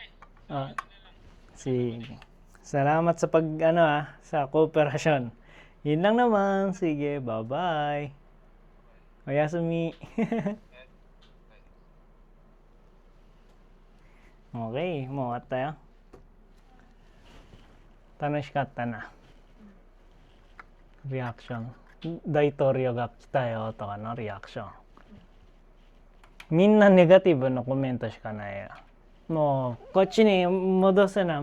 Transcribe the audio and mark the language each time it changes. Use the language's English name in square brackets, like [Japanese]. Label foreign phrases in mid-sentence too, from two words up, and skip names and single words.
[Filipino] Ah, sige. Salamat sa sa kooperasyon. Yun lang naman. Sige, bye-bye. Oyasumi. Okay, mo at tayo. [Japanese] 楽しかったな。リアクション。大統領が来たよとかのリアクション。みんなネガティブのコメントしかないよ。もう、こっちに戻せな。